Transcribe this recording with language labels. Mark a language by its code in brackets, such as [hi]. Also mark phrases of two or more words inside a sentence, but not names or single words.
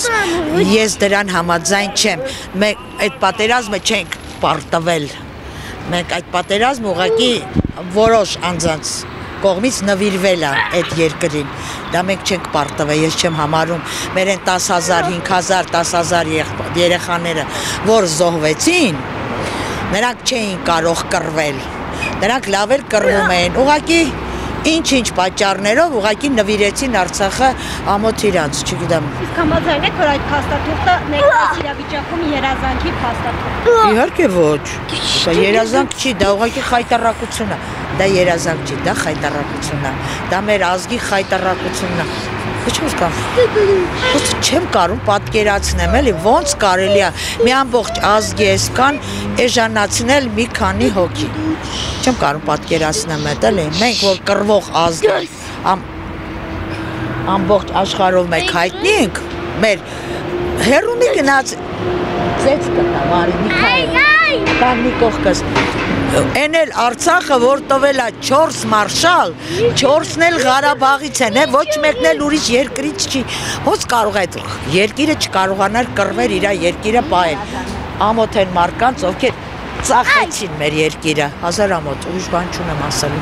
[hy] ես դրան համաձայն չեմ, մենք այդ պատերազմը չենք պարտվել, մենք այդ պատերազմը ուղղակի որոշ անձանց կողմից նվիրվել է այդ երկրին, դա մենք չենք պարտվել, ես չեմ համարում, մեր են 10,000, 5,000, 10,000 երեխաները, որ զոհվեցին, նրանք չէին կարող կռվել, նրանք լավ էլ կռվում էին, ուղղակի ինչ-ինչ պատճառներով ուղղակի նվիրեցին Արցախը ամոթ իրանց, չգիտեմ։ Իսկ համաձայն եք, որ այդ փաստաթուղթը ներկայիս իրավիճակում երազանքի փաստաթուղթ է։ Իհարկե ոչ, դա երազանք չի, դա ուղղակի խայտառակություն է, դա երազանք չի, դա խայտառակություն է, դա մեր ազգի խայտառակությունն է։ [ru] Почему сказал? [hy] Просто չեմ կարում պատկերացնեմ, էլի ոնց կարելի է մի ամբողջ ազգի այսքան էժանացնել մի քանի հոգի։ Չեմ կարում պատկերացնեմ այդ, էլի մենք որ կռվող ազգ ամբողջ աշխարհով մեկ հայտնի ենք, մեր հերունի գնաց ծեծ կտա, Մարի Միքայել, տան մի կողքս։ Են էլ Արցախը, որ տվել է 4 մարշալ, 4-ն էլ Ղարաբաղից են, ոչ մեկն էլ ուրիշ երկրից չի։ Ոնց կարող է այդ երկիրը չկարողանար կռվել իր երկիրը պահել։ Ամոթ են մարկանց, ովքեր ծախեցին մեր երկիրը, հազար ամոթ, ուրիշ բան չունեմ ասելու։